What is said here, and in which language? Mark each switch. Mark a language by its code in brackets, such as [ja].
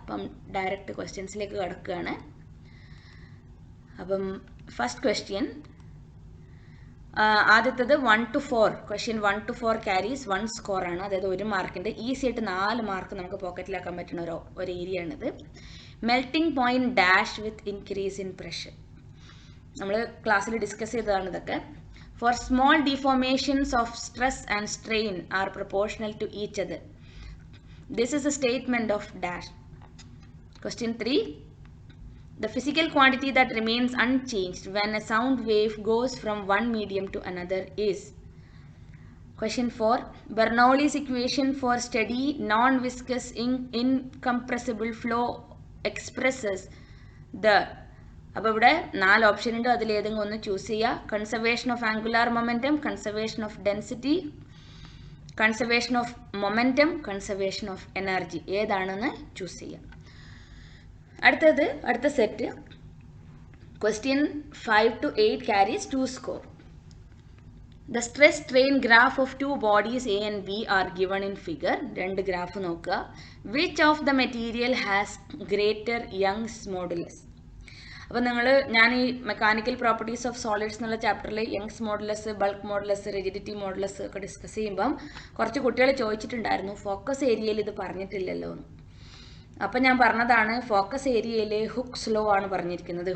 [ml] അപ്പം ഡയറക്റ്റ് ക്വസ്റ്റ്യൻസിലേക്ക് കിടക്കുകയാണ്. അപ്പം ഫസ്റ്റ് ക്വസ്റ്റ്യൻ, ആദ്യത്തത് 1 to 4, question 1 to 4 carries 1 score ആണ്. അതായത് 1 മാർക്കിൻ്റെ ഈസി ആയിട്ട് 4 മാർക്ക് നമുക്ക് പോക്കറ്റിലാക്കാൻ പറ്റുന്ന ഒരു ഏരിയ ആണിത്. [en] Melting point dash with increase in pressure. [ml] നമ്മൾ ക്ലാസ്സിൽ ഡിസ്കസ് ചെയ്തതാണ് ഇതൊക്കെ. [en] For small deformations of stress and strain are proportional to each other. This is a statement of dash. Question 3. The physical quantity that remains unchanged when a sound wave goes from one medium to another is. Question 4. Bernoulli's equation for steady, non-viscous, incompressible flow expresses the. [ml] അപ്പോൾ ഇവിടെ 4 option ഉണ്ട്. അതിലേതെങ്കിലും ഒന്ന് choose ചെയ്യുക. [en] conservation of angular momentum, conservation of density, conservation of momentum, conservation of energy, [ml] ഏതാണെന്ന് choose ചെയ്യുക. അടുത്ത set question 5 to 8 carries 2 score. [en] The stress strain graph of two bodies A and B are given in figure. [ml] 2 graph നോക്കുക. [en] Which of the material has greater Young's modulus? [ml] അപ്പോൾ ഞാൻ ഈ mechanical properties of solids എന്നുള്ള ചാപ്റ്ററിൽ Young's modulus, bulk modulus, rigidity modulus ഒക്കെ discuss ചെയ്യുമ്പം കുറച്ച് കുട്ടികൾ ചോദിച്ചിട്ടുണ്ടായിരുന്നു ഫോക്കസ് ഏരിയയിൽ ഇത് പറഞ്ഞിട്ടില്ലല്ലോ എന്ന്. അപ്പം ഞാൻ പറഞ്ഞതാണ്, ഫോക്കസ് ഏരിയയിൽ ഹുക്സ് ലോ ആണ് പറഞ്ഞിരിക്കുന്നത്.